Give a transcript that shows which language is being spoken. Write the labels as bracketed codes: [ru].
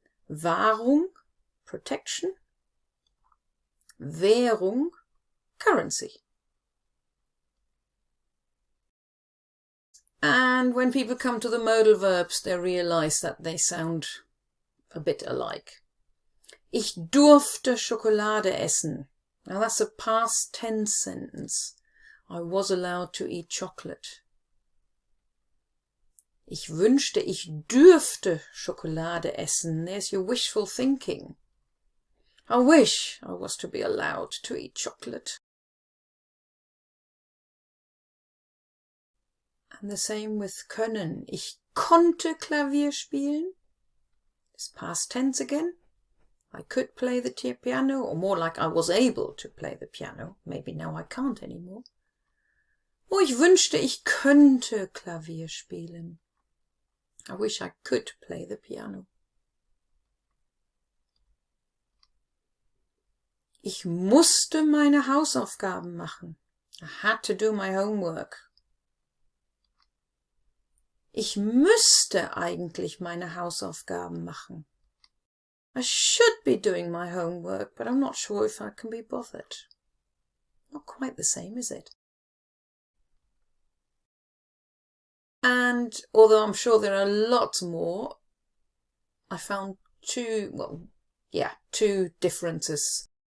[de] Wahrung, protection. Währung, currency. [en] And when people come to the modal verbs, they realize that they sound a bit alike. [de] Ich durfte Schokolade essen. [en] Now that's a past tense sentence. I was allowed to eat chocolate. [de] Ich wünschte, ich dürfte Schokolade essen. [en] There's your wishful thinking. I wish I was to be allowed to eat chocolate. And the same with können. [de] Ich konnte Klavier spielen. [en] It's past tense again. I could play the piano, or more like I was able to play the piano. Maybe now I can't anymore. [de] Oh, ich wünschte, ich könnte Klavier spielen. [en] I wish I could play the piano. [de] Ich musste meine Hausaufgaben machen. [en] I had to do my homework. [de] Ich müsste eigentlich meine Hausaufgaben machen. [en] I should be doing my homework, but I'm not sure if I can be bothered. Not quite the same, is it? And although I'm sure there are lots more, I found two differences.